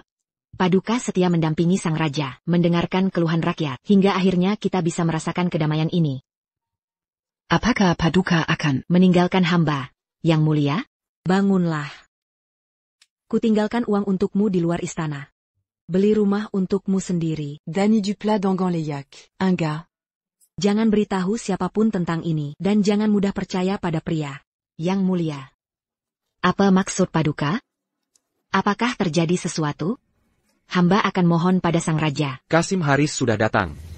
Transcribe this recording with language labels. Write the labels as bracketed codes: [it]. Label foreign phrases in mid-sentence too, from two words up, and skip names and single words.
[id] Paduka setia mendampingi sang raja, mendengarkan keluhan rakyat, hingga akhirnya kita bisa merasakan kedamaian ini. Apakah Paduka akan meninggalkan hamba, Yang Mulia? Bangunlah. Kutinggalkan uang untukmu di luar istana. Beli rumah untukmu sendiri. Dany du plat d'Angan-Leyac, Angga. Jangan beritahu siapapun tentang ini, dan jangan mudah percaya pada pria. Yang Mulia. Apa maksud Paduka? Apakah terjadi sesuatu? Hamba akan mohon pada sang raja. Kasim Haris sudah datang.